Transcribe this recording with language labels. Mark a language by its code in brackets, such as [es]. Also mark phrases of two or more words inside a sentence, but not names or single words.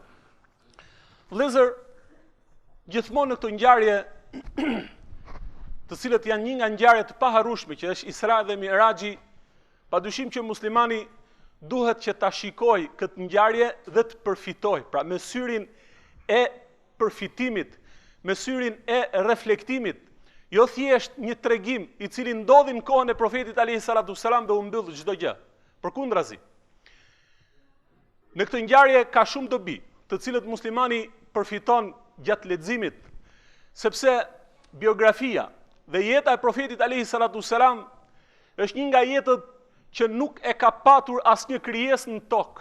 [sq] Vëllezër, gjithmonë në këtë ngjarje, të cilët janë një nga ngjarjet të paharrueshme, që është Isra dhe Miraxhi, padyshim që muslimani duhet që ta shikojë këtë ngjarje dhe të përfitojë, pra me syrin e përfitimit, me syrin e reflektimit, jo thjesht një tregim i cili ndodhi në kohën e profetit [ar] عليه الصلاة والسلام [sq] dhe u mbyll çdo gjë. Përkundrazi, në këtë ngjarje ka shumë dobi, të cilët muslimani përfiton gjatë leximit, sepse biografia dhe jeta e profetit [ar] عليه الصلاة والسلام [sq] është një nga jetët që nuk e ka patur asnjë krijesë në tokë.